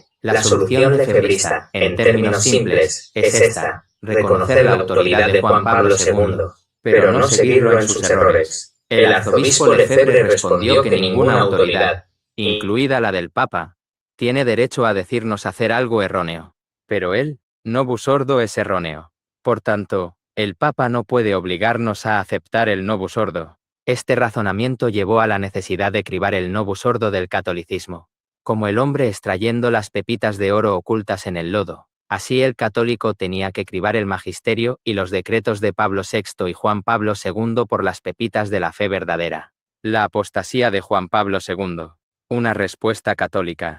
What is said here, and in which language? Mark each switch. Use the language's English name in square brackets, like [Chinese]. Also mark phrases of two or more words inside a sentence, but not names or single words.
[Spanish] La solución lefebrista, en términos simples, es esta: reconocer la autoridad de Juan Pablo II, pero no seguirlo en sus errores. El arzobispo Lefebvre respondió que ninguna autoridad, incluida la del Papa, tiene derecho a decirnos hacer algo erróneo. Pero el [Latin] novus ordo [Spanish] es erróneo. Por tanto, el Papa no puede obligarnos a aceptar el [Latin] novus ordo. [Spanish] Este razonamiento llevó a la necesidad de cribar el [Latin] novus ordo [Spanish] del catolicismo, como el hombre extrayendo las pepitas de oro ocultas en el lodo. Así el católico tenía que cribar el magisterio y los decretos de Pablo VI y Juan Pablo II por las pepitas de la fe verdadera. La apostasía de Juan Pablo II. Una respuesta católica.